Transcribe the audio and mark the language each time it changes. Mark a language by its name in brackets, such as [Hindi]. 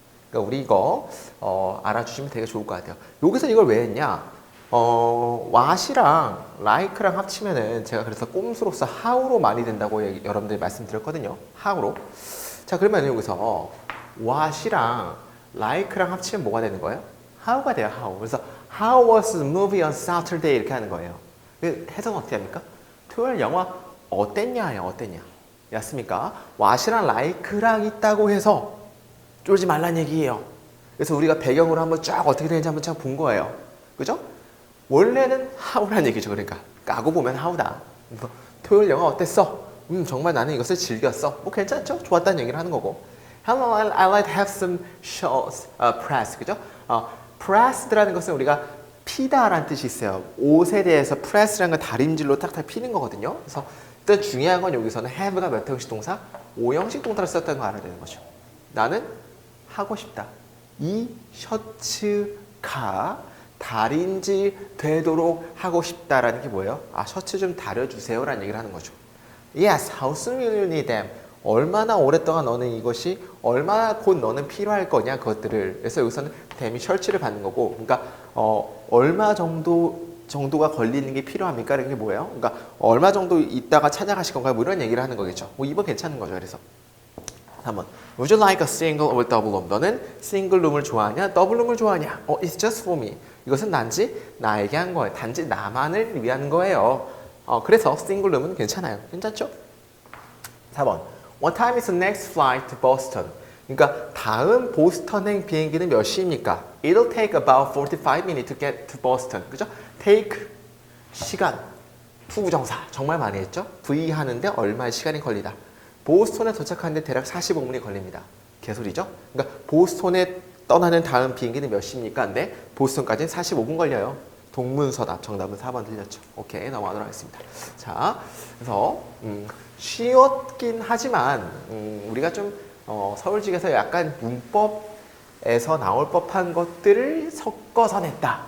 [Korean] 그러니까 우리 이거 알아주시면 되게 좋을 것 같아요. 여기서 이걸 왜 했냐? what이랑 like랑 합치면은 제가 그래서 꼼수로서 how로 많이 된다고 여러분들 말씀드렸거든요. how로. 자, 그러면 여기서 what이랑 like랑 합치면 뭐가 되는 거예요? how가 돼요. how. 그래서 [English] how was the movie on Saturday [Korean] 이렇게 하는 거예요. 해석은 어떻게 합니까? 토요일 영화 어땠냐예요. 어땠냐. 였습니까? what이랑 like랑 있다고 해서 쫄지 말란 얘기예요. 그래서 우리가 배경으로 한번 쫙 어떻게 되는지 한번 쫙 본 거예요. 그죠? 원래는 how란 얘기죠. 그러니까 까고 보면 how다. 토요일 영화 어땠어? 정말 나는 이것을 즐겼어. 뭐 괜찮죠? 좋았다는 얘기를 하는 거고. [English] Hello, I like to have some shows, press. [Korean] 그죠? pressed라는 것은 우리가 피다라는 뜻이 있어요. 옷에 대해서 press라는 건 다림질로 탁탁 피는 거거든요. 그래서 일단 중요한 건 여기서는 have가 몇 형식 동사? 5형식 동사를 썼다는 거 알아야 되는 거죠. 나는 하고 싶다. 이 셔츠가 다림질 되도록 하고 싶다라는 게 뭐예요? 셔츠 좀 다려주세요 라는 얘기를 하는 거죠. [English] Yes, how soon will you need them? [Korean] 얼마나 오랫동안 너는 이것이 얼마나 곧 너는 필요할 거냐 그것들을. 그래서 여기서는 them이 셔츠를 받는 거고, 그러니까 얼마 정도가 걸리는 게 필요합니까? 이게 뭐예요? 그러니까 얼마 정도 있다가 찾아가실 건가요? 뭐 이런 얘기를 하는 거겠죠. 뭐 이번 괜찮은 거죠. 그래서 3번. [English] Would you like a single or double room? [Korean] 너는 싱글 룸을 좋아하냐? 더블 룸을 좋아하냐? [English] It's just for me. [Korean] 이것은 단지 나에게 한 거예요. 단지 나만을 위한 거예요. 그래서 싱글 룸은 괜찮아요. 괜찮죠? 4번. [English] What time is the next flight to Boston? [Korean] 그러니까 다음 보스턴행 비행기는 몇 시입니까? [English] It'll take about 45 minutes to get to Boston. [Korean] 그죠? take 시간. 투부정사 정말 많이 했죠? V 하는데 얼마의 시간이 걸리다. 보스턴에 도착하는데 대략 45분이 걸립니다. 개소리죠? 그러니까 보스턴에 떠나는 다음 비행기는 몇 시입니까? 근데 보스턴까지는 45분 걸려요. 동문서답. 정답은 4번 틀렸죠. 오케이, 넘어가도록 하겠습니다. 자, 그래서 쉬웠긴 하지만 우리가 좀 서울직에서 약간 문법에서 나올 법한 것들을 섞어서 냈다.